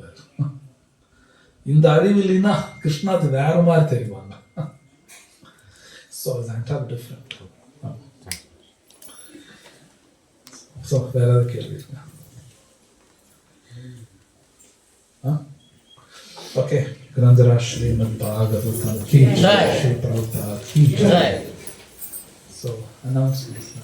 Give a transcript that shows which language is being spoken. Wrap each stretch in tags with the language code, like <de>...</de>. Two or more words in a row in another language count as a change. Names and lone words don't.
<ta>இந்த அறிவு இல்லைன்னா கிருஷ்ணாத்து வேற மாதிரி தெரிவாங்க.</ta> <en>So it's different.</en> <ta>ஸோ வேற ஏதாவது கேள்வி இருக்கா? ஓகே.</ta> <hi>ग्रंथराज श्रीमद् भागवतम की जय, श्री प्रभुपाद की जय.</hi> <en>So announcements.</en>